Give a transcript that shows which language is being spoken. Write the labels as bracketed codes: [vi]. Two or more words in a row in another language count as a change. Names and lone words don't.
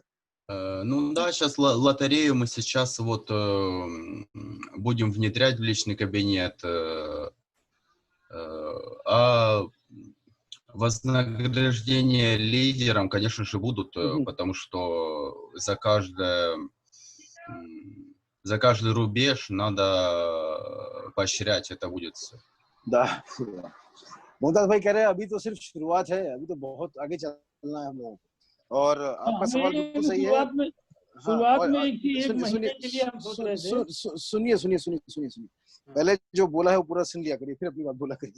[ru] Ну да, сейчас лотерею мы сейчас вот будем внедрять в личный кабинет, а вознаграждения лидерам, конечно же, будут, потому что за каждый рубеж надо поощрять, это будет все. Да. [hi] मुमताज भाई कह रहे हैं अभी तो सिर्फ शुरुआत है, अभी तो बहुत आगे चलना है हम लोगों को. और आपका सवाल बिल्कुल सही है. शुरुआत में एक महीने के लिए हम सोच रहे थे. सुनिए. पहले जो बोला है वो पूरा सुन लिया करिए, फिर अपनी बात बोला करिए.